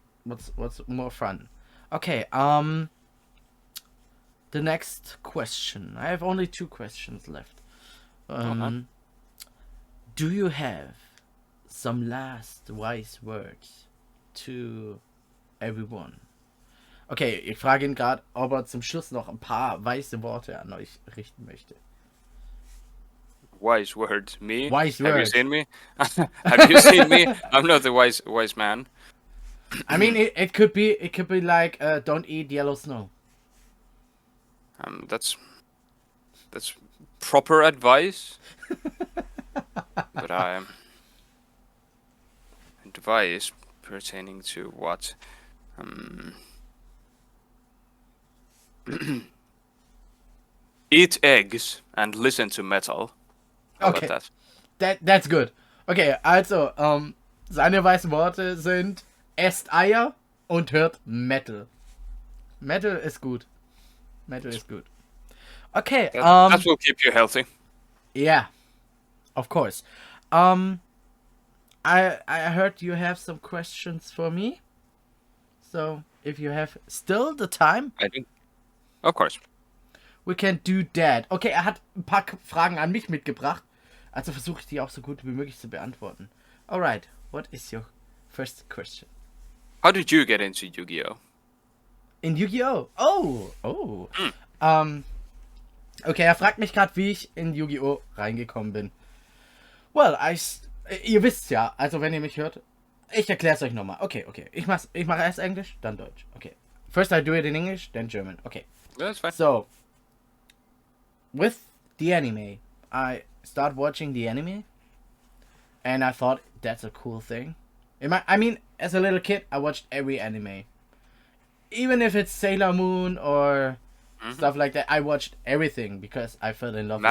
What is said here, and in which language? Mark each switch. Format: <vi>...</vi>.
<en>What's more fun? Okay, the next question. I have only 2 questions left. Do you have some last wise words to everyone?</en> <de>Okay, ich frage ihn gerade, ob er zum Schluss noch ein paar weise Worte an euch richten möchte.</de> <en>Wise words, me? Wise Have words. you seen me? Have you seen me? I'm not the wise man. I mean, it could be like don't eat yellow snow. That's proper advice. But advice pertaining to what? Eat eggs and listen to metal. How about</en> <de>Okay.</de> <en>That's good.</en> <de>Okay, also, seine weißen Worte sind, esst Eier und hört Metal. Metal ist gut. Metal ist gut. Okay,</de> <en>That will keep you healthy. yeah, of course. I heard you have some questions for me. So, if you have still the time, I do. Of course. we can do that.</en> <de>Okay, er hat ein paar Fragen an mich mitgebracht. Also versuche ich die auch so gut wie möglich zu beantworten.</de> <en>Alright, what is your first question? How did you get into Yu-Gi-Oh? In Yu-Gi-Oh! Oh.</en> <de>Okay, er fragt mich gerade, wie ich in Yu-Gi-Oh! Reingekommen bin. Well, ihr wisst ja, also wenn ihr mich hört, ich erkläre es euch nochmal. Okay. Ich mach erst Englisch, dann Deutsch.</de> <en>Okay. First I do it in English, then German. Okay. That's fine. So, with the anime, I start watching the anime, and I thought that's a cool thing. I mean, as a little kid, I watched every anime. Even if it's Sailor Moon or stuff like that, I watched everything because I fell in love with</en>